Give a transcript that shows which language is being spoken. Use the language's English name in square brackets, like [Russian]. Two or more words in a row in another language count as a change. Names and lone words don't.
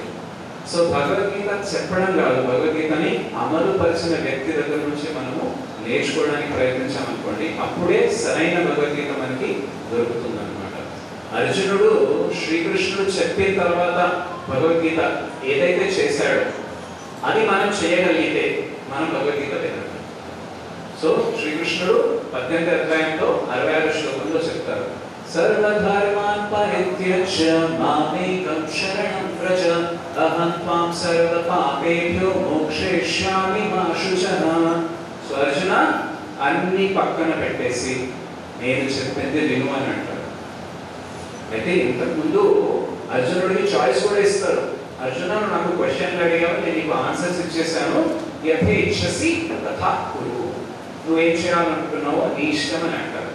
[Telugu] సో భగవద్గీత చెప్పడం కాదు, భగవద్గీతని అమలుపరిచిన వ్యక్తి దగ్గర నుంచి మనము నేర్చుకోవడానికి ప్రయత్నించామనుకోండి, అప్పుడే సరైన భగవద్గీత మనకి దొరుకుతుంది అనమాట. అర్జునుడు శ్రీకృష్ణుడు చెప్పిన తర్వాత భగవద్గీత ఏదైతే చేశాడో అది మనం చేయగలిగితే మనం భగవద్గీత వినాలి. సో శ్రీకృష్ణుడు 18వ అధ్యాయంలో 66వ శ్లోకంలో చెప్తారు, [Sanskrit] సర్వధర్మాన్ పరిత్యజ్య మామేకం శరణం వ్రజ అహం త్వాం సర్వపాపేభ్యో మోక్షయిష్యామి మా శుచః. [Telugu] సో అర్జున, అన్ని పక్కన పెట్టేసి నేను చెప్పింది విను అని అంటారు. అయితే ఇంతకుముందు అర్జునుడికి చాయిస్ కూడా ఇస్తారు. అర్జున, నాకు క్వశ్చన్లు అడిగావు, నేను నీకు ఆన్సర్స్ ఇచ్చేసాను, [Sanskrit] యథేచ్ఛసి తథా కురు, [Telugu] నువ్వేం చేయాలనుకుంటున్నావో నీ ఇష్టం అని అంటారు.